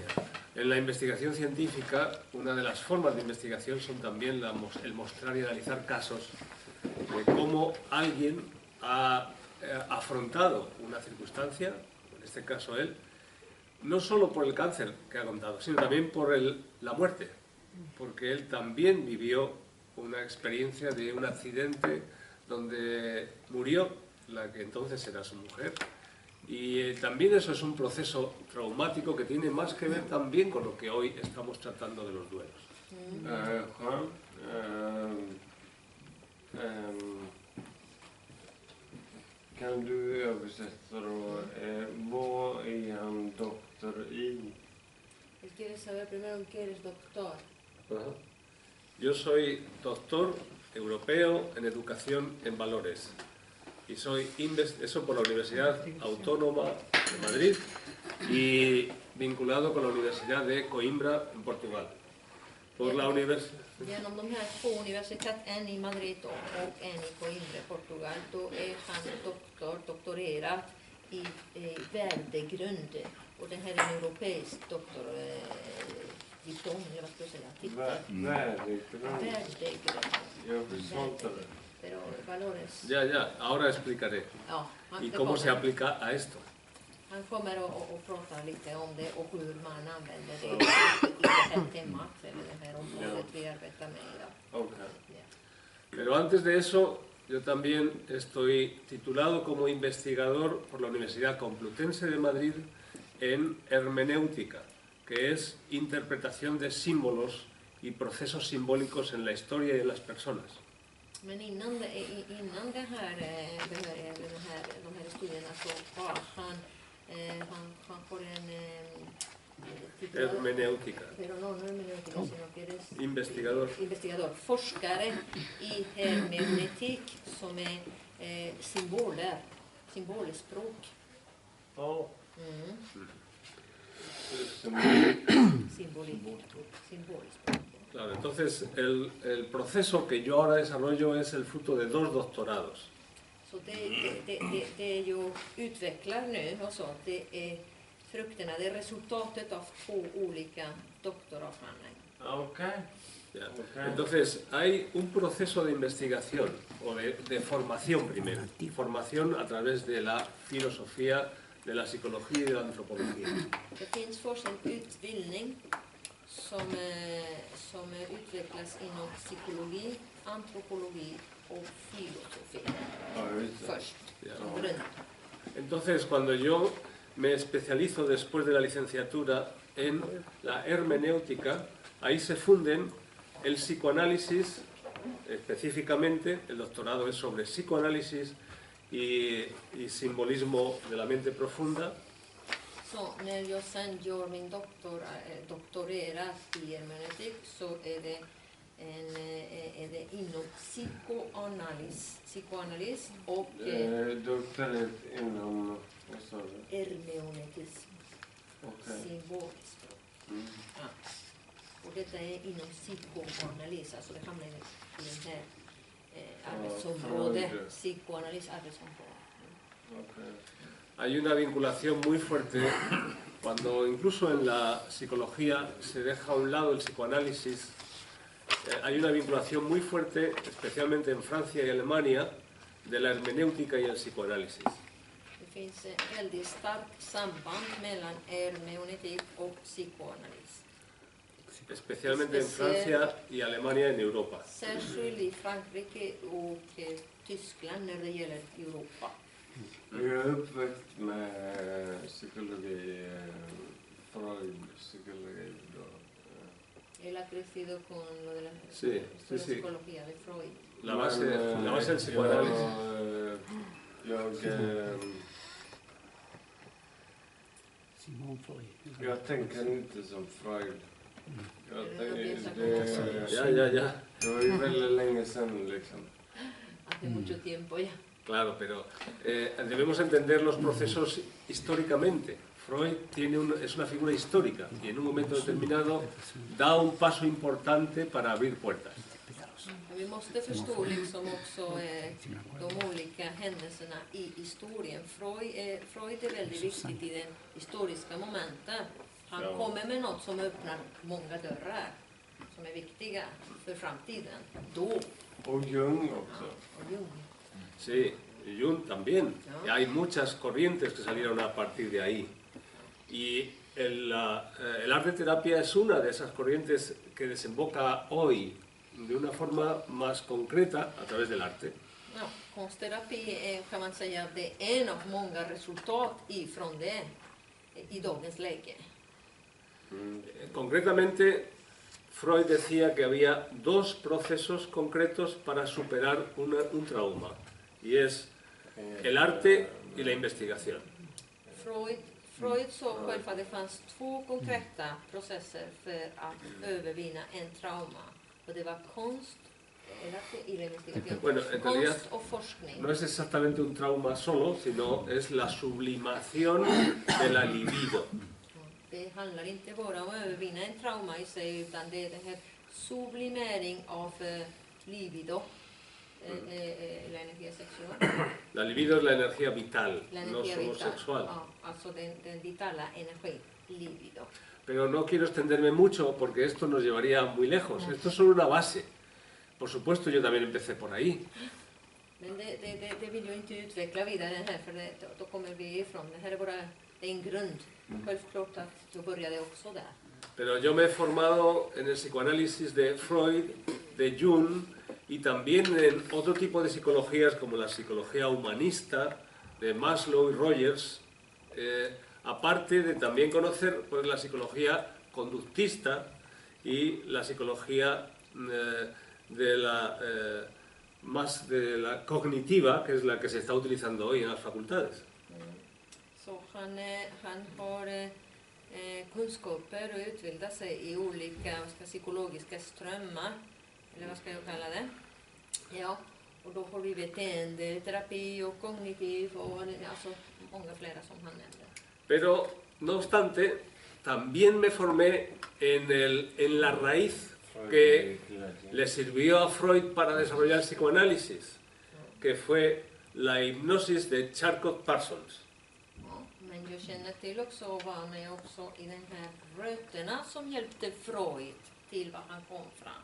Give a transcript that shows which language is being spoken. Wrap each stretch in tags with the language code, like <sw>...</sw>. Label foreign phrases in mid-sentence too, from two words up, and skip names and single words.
<es>En la investigación científica, una de las formas de investigación son también el mostrar y analizar casos de cómo alguien ha afrontado una circunstancia, en este caso él, no solo por el cáncer que ha contado, sino también por la muerte, porque él también vivió una experiencia de un accidente donde murió la que entonces era su mujer. Y también eso es un proceso traumático que tiene más que ver también con lo que hoy estamos tratando de los duelos. Juan,</es> <sv>kan du översätta då, vad är han doktor i?</sv> <es>Él quiere saber primero en qué eres doctor. Ajá. Yo soy doctor europeo en educación en valores y soy eso por la Universidad Autónoma de Madrid y vinculado con la Universidad de Coimbra en Portugal. Por la universidad.</es> <sv>Genom de här två universitet, en i Madrid och en i Coimbra, Portugal, då är han doktorerat i värdegrund. Och det här är en europeisk diplom, eller vad ska jag säga, titel. Värdegrund. Jag förstår inte det.</sv> <es>Pero valores. Ya, ahora explicaré.</es> <sv>Ja,</sv> <es>¿Y cómo se aplica a esto?</es> <sv>Han kommer att prata lite om det och hur man använder det i det här temat, eller det här området vi arbetar med idag. Okay.</sv> <es>Pero antes de eso, yo también estoy titulado como investigador por la Universidad Complutense de Madrid en hermenéutica, que es interpretación de símbolos y procesos simbólicos en la historia y en las personas.</es> <sv>Men innan de här studierna så har han får en</sv> <es>hermenéutica. Pero no hermenéutica, sino que eres investigador.</es> <sv>Forskare i hermeneutik som är symbolspråk. Ja. Symbolspråk.</sv> <es>Claro, entonces el proceso que yo ahora desarrollo es el fruto de 2 doctorados.</es> <sv>Så det jag utvecklar nu, alltså, det är frukterna, det är resultatet av 2 olika doktoravhandlingar. Okay.</sv> <es>Ya. Entonces, hay un proceso de investigación, o de formación primero, formación a través de la filosofía, de la psicología y de la antropología.</es> <sv>Det finns först en utbildning som utvecklas inom psykologi, antropologi och filosofi. Först, som grund.</sv> <es>Entonces, cuando yo me especializo después de la licenciatura en la hermenéutica, ahí se funden el psicoanálisis, específicamente, el doctorado es sobre psicoanálisis y simbolismo de la mente profunda.</es> <sv>Så när jag sen gör min doktorerat i hermeneutik så är det inom psykoanalys och doktorat inom, vad sa du? hermeneutism. Okay. Symboliskt. Ja. Och detta är inom psykoanalys, alltså det hamnar i den här arbetsområdet, psykoanalys arbetsområde. Okay.</sv> <es>Hay una vinculación muy fuerte cuando incluso en la psicología se deja a un lado el psicoanálisis. Hay una vinculación muy fuerte, especialmente en Francia y Alemania, de la hermenéutica y el psicoanálisis.</es> <sv>Det finns ett väldigt starkt samband mellan hermeneutik och psykoanalys.</sv> <es>Especialmente en Francia y Alemania en Europa.</es> <sv>Särskilt i Frankrike och Tyskland när det gäller Europa. Jag är uppväxt med psykologi, Freud, psykologi då.</sv> <es>Él ha crecido con lo de la psicología de Freud. La base del psicoanálisis. Simon Freud.</es> <sv>Jag tänker inte som Freud.</sv> <es>Ya.</es> <sv>Det var ju väldigt länge sedan liksom.</sv> <es>Hace mucho tiempo ya. Claro, pero debemos entender los procesos históricamente. Freud es una figura histórica y en un momento determinado da un paso importante para abrir puertas. cosa.</es> <sv>Vi måste förstå liksom också de olika händelserna i historien. Freud är väldigt viktigt i den historiska momenten. Han kommer med något som öppnar många dörrar som är viktiga för framtiden. Då. Och Jung också. Och Jung.</sv> <es>Sí, Jung también.</es> <sv>Ja.</sv> <es>Y hay muchas corrientes que salieron a partir de ahí. Y el arte terapia es una de esas corrientes que desemboca hoy de una forma más concreta a través del arte.</es> <sv>Ja, konstterapi är, kan man säga, det är en av många resultat ifrån det i dagens läge.</sv> <es>Concretamente, Freud decía que había dos procesos concretos para superar un trauma, y es el arte y la investigación.</es> <sv>Freud såg själv att det fanns två konkreta processer för att övervinna en trauma. Och det var konst</sv> <es>y la investigación. Bueno, en realidad</es> <sv>Konst och forskning.</sv> <es>no es exactamente un trauma solo, sino es la sublimación de la libido.</es> <sv>Det handlar inte bara om att övervinna en trauma i sig, utan det är den här sublimering av libido,</sv> <es>la energía sexual. La libido es la energía vital, La no energía solo vital. sexual.</es> <sv>Ja, alltså den vitala energin, libido.</sv> <es>Pero no quiero extenderme mucho porque esto nos llevaría muy lejos. Esto es solo una base. Por supuesto, yo también empecé por ahí.</es> <sv>Men det vill jag inte utveckla vidare här, för då kommer vi ifrån. Det här är bara en grund. Självklart att då började jag också där.</sv> <es>Pero yo me he formado en el psicoanálisis de Freud, de Jung y también en otro tipo de psicologías como la psicología humanista de Maslow y Rogers, aparte de también conocer pues, la psicología conductista y la psicología más de la cognitiva, que es la que se está utilizando hoy en las facultades.</es> <sv>Så han har kunskaper och utbildar sig i olika psykologiska strömmar, eller vad ska jag kalla det? Ja, och då har vi beteendeterapi och kognitiv och alltså många flera som han nämnde.</sv> <es>Pero, no obstante, también me formé en la raíz que le sirvió a Freud para desarrollar el psicoanálisis, que fue la hipnosis de Charcot-Parsons.</es> <sv>Ja, men jag känner till också och var med också i den här rötterna som hjälpte Freud till vad han kom fram.</sv>